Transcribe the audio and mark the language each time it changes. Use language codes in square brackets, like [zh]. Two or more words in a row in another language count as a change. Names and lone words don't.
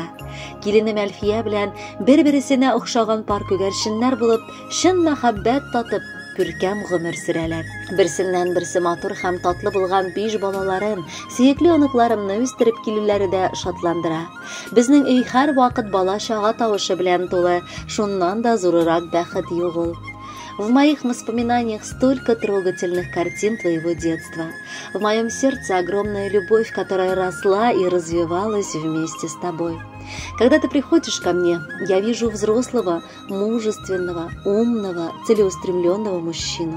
[tt] Киленем Әлфия белән бер-берсенә охшаган пар күгәрченнәр булып, чын мәхәббәт татып, күркәм гомер сөрәләр. Берсеннән берсе матур һәм татлы булган 5 балаларын, сөекле оныкларымны үстереп килүләре дә шатландыра. Безнең өй һәр вакыт бала-чага тавышы белән тулы, шуннан да зурырак бәхет юк ул. [ru] В моих воспоминаниях столько трогательных картин твоего детства. В моем сердце огромная любовь, которая росла и развивалась вместе с тобой. Когда ты приходишь ко мне, я вижу взрослого, мужественного, умного, целеустремленного мужчину.